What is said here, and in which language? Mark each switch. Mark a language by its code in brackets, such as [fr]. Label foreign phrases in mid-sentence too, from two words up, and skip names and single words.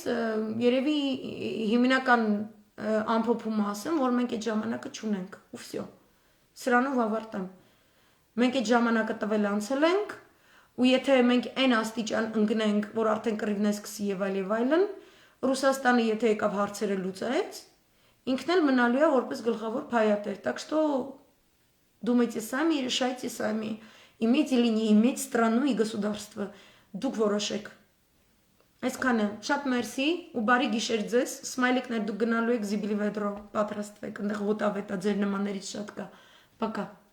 [hy] երևի հիմնական ամփոփումը ասեմ, որ մենք այդ ժամանակը չունենք, ու վсё։ Սրանով ավարտեմ։ Մենք այդ ժամանակը տվել անցել ենք, ու եթե մենք այն աստիճան ընկնենք, որ արդեն կռիվն է սկսի եւ այլն, Ռուսաստանը եթե եկավ հարցերը լուծեց, ինքն էլ մնալու է որպես գլխավոր փայատեր։ [ru] Так что думайте сами и решайте сами, иметь или не иметь страну и государство։ [hy] Դուք որոշեք։ Այսքանը, շատ մերսի ու բարի գիշեր ձեզ, սմայլիկներ դուք գնալու եք Զիբիլի Վեդրո, պատրաստվեք, այնտեղ ոտավետա ձեր նմաններից շատ կա։ Пока։